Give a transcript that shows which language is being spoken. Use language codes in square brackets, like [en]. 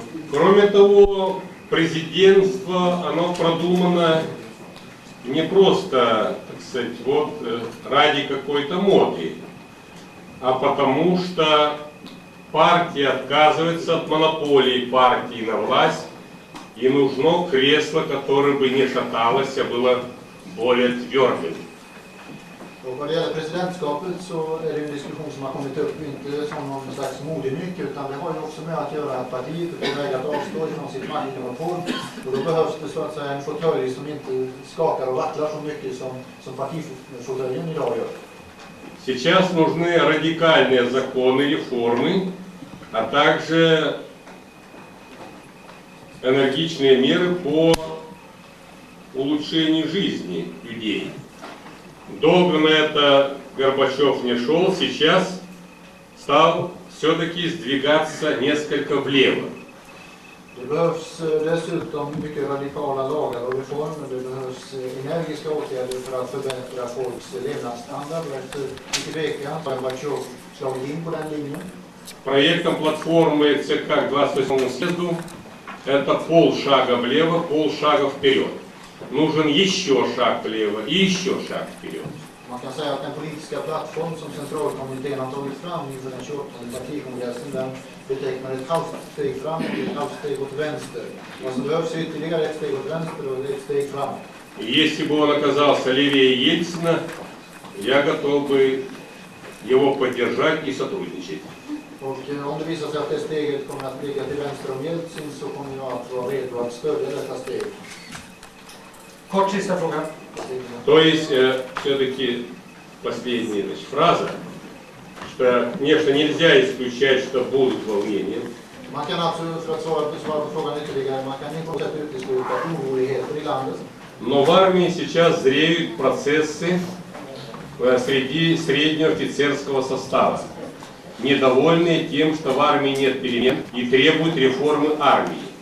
[ru] Кроме того, президентство, оно продумано не просто, так сказать, вот ради какой-то моды, а потому что партия отказывается от монополии партии на власть, и нужно кресло, которое бы не шаталось, а было более твердым. [sv] Och vad det gäller presidentskapet så är det en diskussion som har kommit upp inte som någon slags modenyck utan det har ju också med att göra att partiet är på väg att avstå från sitt maktmonopol och då behövs det så att säga en fåtölj som inte skakar och vacklar så mycket som partifåtöljen idag gör. [ru] Сейчас нужны радикальные законы, реформы, а также энергичные меры по улучшению жизни людей. Долго на это Горбачев не шел, сейчас стал все-таки сдвигаться несколько влево. [sv] Det behövs dessutom mycket radikala lagar och reformer. Det behövs energiska åtgärder för att förbättra folks levnadsstandard. Och efter mycket vecka har Gorbatjov slagit in på den linjen. [ru] Проектом платформы ЦК к 28 съезду это полшага влево, полшага вперед. Нужен еще шаг влево и еще шаг вперед. [sv] Man kan säga att den politiska plattform som centralkommittén har tagit fram inför den 28 partikongressen den betecknar ett halvt steg fram och ett halvt steg åt vänster. Vad som behövs ytterligare ett steg åt vänster och ett steg fram. [ru] Если бы он оказался левее Ельцина, я готов бы его поддержать и сотрудничать. [sv] Och om det visar sig att det steget kommer att ligga till vänster om Jeltsin så kommer jag att vara redo att stödja detta steg. Kort sista fråga. [ru] То есть, все-таки последняя фраза, что, конечно, нельзя исключать, что будут волнения. [sv] Man kan alltså, för att svara på frågan ytterligare, man kan inte sätta utesluta oroligheter i landet. [ru] Но в армии сейчас зреют процессы среди среднего офицерского состава. недовольные тем, что в армии нет перемен и требуют реформы армии.